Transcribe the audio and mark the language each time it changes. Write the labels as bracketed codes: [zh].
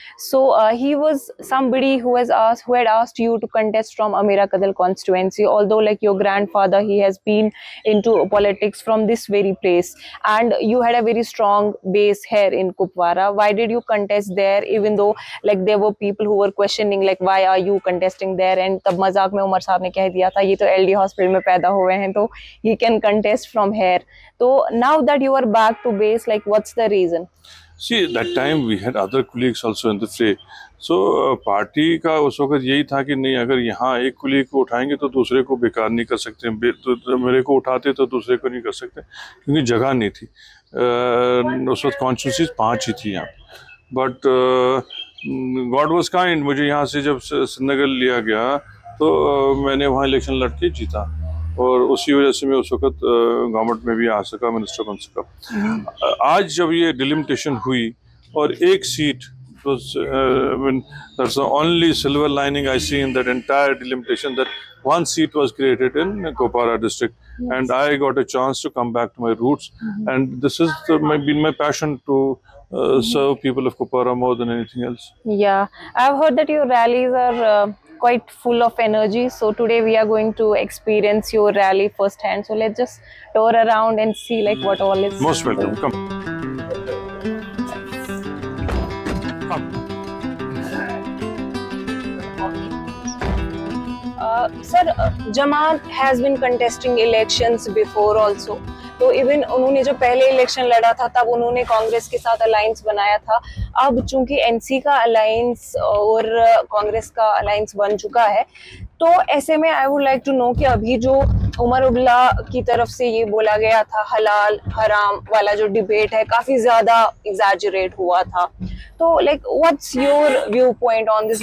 [en] So he was somebody who had asked you to contest from Amira Kadal constituency. Although like your grandfather, he has been into politics from this very place, and you had a very strong base here in Kupwara. Why did you contest there? Even though like there were people who were questioning like why are you contesting there? [hi] And तब मजाक में उमर साहब ने कह दिया था ये तो LD हॉस्पिटल में पैदा हुए हैं तो [en] he can contest from here. So now that you are back to base, like what's the reason? See, that time we had other colleagues also in the fray. [hi] So party का उस वक्त यही था कि नहीं, अगर यहाँ एक कुलीग को उठाएंगे तो दूसरे को बेकार नहीं कर सकते, तो मेरे को उठाते तो दूसरे को नहीं कर सकते, क्योंकि जगह नहीं थी। उस वक्त कॉन्स्टिट्यूंसीज 5 ही थी यहाँ, [en] but God was kind, [hi] मुझे यहाँ से जब श्रीनगर लिया गया तो मैंने वहाँ इलेक्शन लड़के जीता, और उसी वजह से मैं उस वक्त गवर्नमेंट में भी आ सका, मिनिस्टर बन सका। आज जब ये डिलिमिटेशन हुई और एक seat, [en] that's the only silver lining I see in that entire delimitation, that one seat was created in Kupwara district. Yes. And I got a chance to come back to my roots, and this has been my passion to serve people of Kupwara more than anything else. Yeah, I've heard that your rallies are quite full of energy. So today we are going to experience your rally firsthand. So let's just tour around and see like what all is. Most welcome. Come. Sir, Jamaat has been contesting elections before also. [hi] तो even उन्होंने जो पहले election लड़ा था तब उन्होंने कांग्रेस के साथ अलायंस बनाया था। अब चूंकि एनसी का अलायंस और कांग्रेस का अलायंस बन चुका है, तो ऐसे में [en] I would like to know [hi] कि अभी जो उमर अब्दुल्ला की तरफ से ये बोला गया था हलाल हराम वाला जो डिबेट है काफी ज्यादा एग्जैजरेट हुआ था, तो [en] Like what's your view point on this?